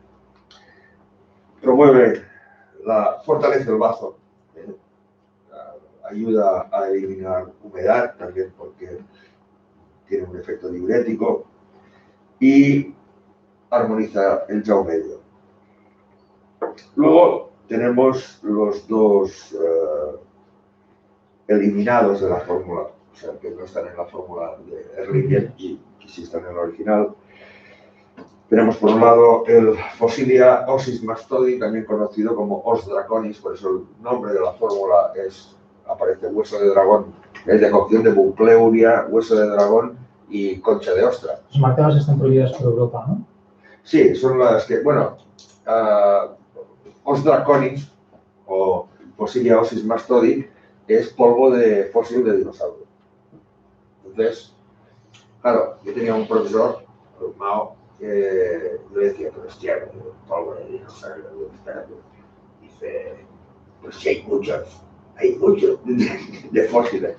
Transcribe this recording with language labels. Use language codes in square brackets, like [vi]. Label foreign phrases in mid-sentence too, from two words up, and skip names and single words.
[es] Fortalece el bazo, ayuda a eliminar humedad también porque tiene un efecto diurético y armoniza el yao medio. Luego tenemos los dos eliminados de la fórmula, o sea, que no están en la fórmula de Erlinger y que sí están en la original. Tenemos por un lado el Phocilia ossis mastodi, también conocido como Os draconis, por eso el nombre de la fórmula aparece hueso de dragón, es de cocción de bucleuria, hueso de dragón y concha de ostra. Las marcas están prohibidas por Europa, ¿no? Sí, son las que, bueno, Os draconis o Phocilia ossis mastodi es polvo de fósil de dinosaurio. Entonces, claro, yo tenía un profesor, Mao, que yo le decía, pero hostia, polvo de dinosaurio, dice, pues sí hay muchos de fósiles.